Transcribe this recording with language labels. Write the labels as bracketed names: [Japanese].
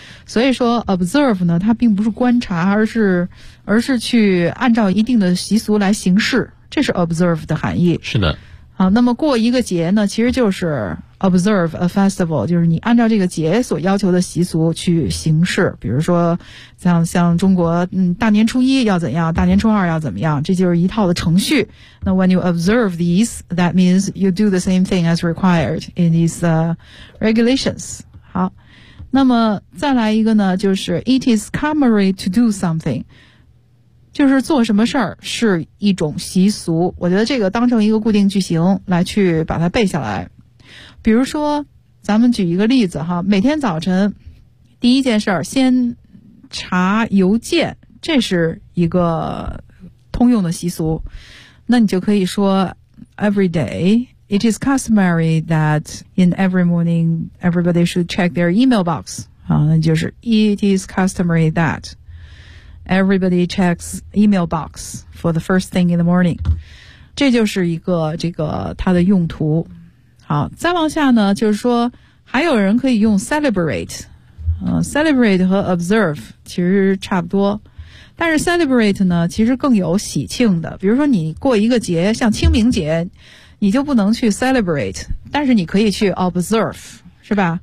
[Chinese] 所以说 observe 呢，它并不是观察，而是去按照一定的习俗来行事，这是 observe 的含义。是的。啊，那么过一个节呢，其实就是 [English] observe a festival， [Chinese] 就是你按照这个节所要求的习俗去行事。比如说像中国，大年初一要怎样，大年初二要怎么样，这就是一套的程序。那 [English] when you observe these, that means you do the same thing as required in these regulations. [Chinese] 好，那么再来一个呢，就是 [English] it is customary to do something， [Chinese] 就是做什么事儿是一种习俗。我觉得这个当成一个固定句型来去把它背下来。比如说，咱们举一个例子哈，每天早晨第一件事儿先查邮件，这是一个通用的习俗。那你就可以说 [English] every day。 It is customary that in every morning, everybody should check their email box. [Chinese] 那就是 [English] It is customary that everybody checks email box for the first thing in the morning. [Chinese] 这就是一个这个它的用途。好，再往下呢，就是说还有人可以用 celebrate. Celebrate 和 observe 其实差不多。但是 celebrate 呢，其实更有喜庆的。比如说你过一个节，像清明节你就不能去 celebrate， 但是你可以去 observe， 是吧？